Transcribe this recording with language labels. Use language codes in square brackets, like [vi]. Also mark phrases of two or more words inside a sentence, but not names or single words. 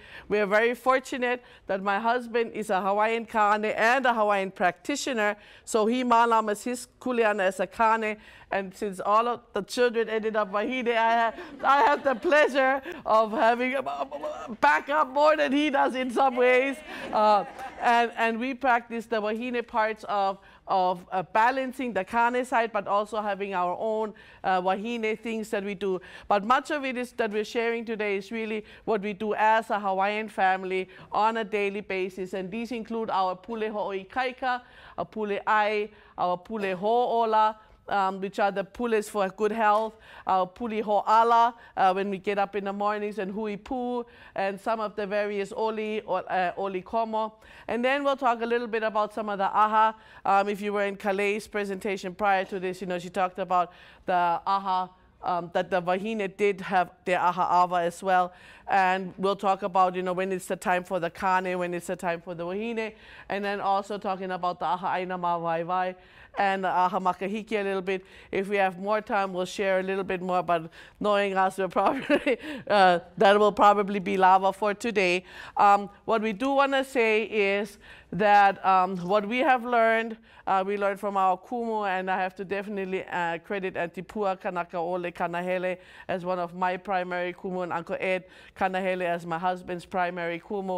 [en] We are very fortunate that my husband is a Hawaiian kane and a Hawaiian practitioner, so he malamas his kuleana as a kane, and since all of the children ended up wahine, I have the pleasure of having a backup more than he does in some ways, and we practice the wahine parts of balancing the kane side, but also having our own wahine things that we do. But much of it is that we're sharing today is really what we do as a Hawaiian family on a daily basis. And these include our [haw] pule ho'oi kaika, [en] our [haw] pule ai, [en] our [haw] pule ho'ola, [en] which are the pules for good health, our [haw] puli ho'ala, [en] when we get up in the mornings, and [haw] hui pu, [en] and some of the various [haw] oli komo. [en] And then we'll talk a little bit about some of the aha. If you were in Kalei's presentation prior to this, you know, she talked about the aha, that the wahine did have their [haw] aha ava [en] as well. And we'll talk about, you know, when it's the time for the kane, when it's the time for the wahine, and then also talking about the [haw] aha aina ma vai vai [en] and the [haw] aha makahiki [en] a little bit. If we have more time, we'll share a little bit more, but knowing us, we'll probably, that will probably be lava for today. What we do want to say is that what we have learned, we learned from our kumu, and I have to definitely credit Auntie Kū-A-Kanaka Ole Kanahele as one of my primary kumu, and Uncle Ed Kanahele as my husband's primary kumu.